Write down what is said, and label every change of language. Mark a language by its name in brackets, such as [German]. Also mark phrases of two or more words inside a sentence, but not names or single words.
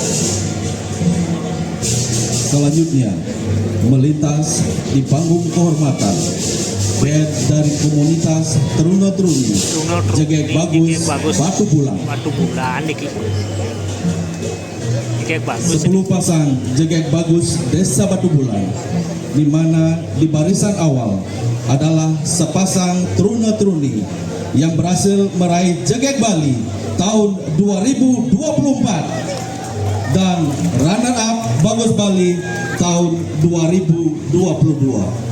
[Indonesian] Selanjutnya, melintas di panggung kehormatan band dari komunitas Teruna-Teruni, Jegek Bagus, Batu Bulan. Batu Bulan, Jegek Bagus. 10 pasang Jegek Bagus Desa Batu Bulan, di mana di barisan awal adalah sepasang Teruna-Teruni yang berhasil meraih Jegek Bali tahun 2024 dan [English] runner up [Indonesian] Bagus Bali tahun 2022.